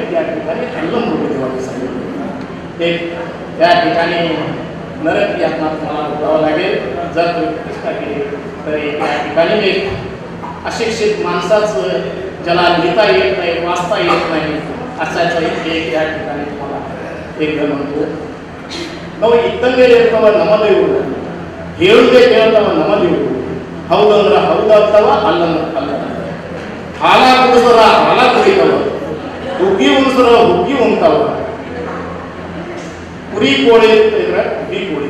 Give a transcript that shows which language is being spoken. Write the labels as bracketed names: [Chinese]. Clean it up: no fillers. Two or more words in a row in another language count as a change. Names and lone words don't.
[Marathi] त्या ठिकाणी अल्लम देवाचे सांगितले एक त्या ठिकाणी नरक यातना तुम्हाला भोगावं लागेल. जर तुम्ही प्रतिष्ठा केली तर त्या ठिकाणी एक अशिक्षित माणसाचं ज्याला लिहिता येत नाही, वाचता येत नाही असायचं एक त्या ठिकाणी तुम्हाला एक म्हणतो [Kannada] ನಾವು ಇದ್ದಂಗೆ ಇರ್ತವ ನಮ್ಮದೇವರು ಹೇಳುದೇ ಕೇಳ್ತವ ನಮ್ಮದೇವರು ಹೌದಂದ್ರ ಹೌದಾಗ್ತವ ಅಲ್ಲಂದ್ರ ಅಲ್ಲ. ಹಾಲ ಕುಡಿಸರ ಹಾಲ ಕುಡಿತವ, ಹುಗ್ಗಿ ಉಣ್ಸರ ಹುಗ್ಗಿ ಉಣ್ತಾವ, ಕುರಿ ಕೋಳಿ ಇದ್ರೆ ಕುರಿ ಕೋಳಿ.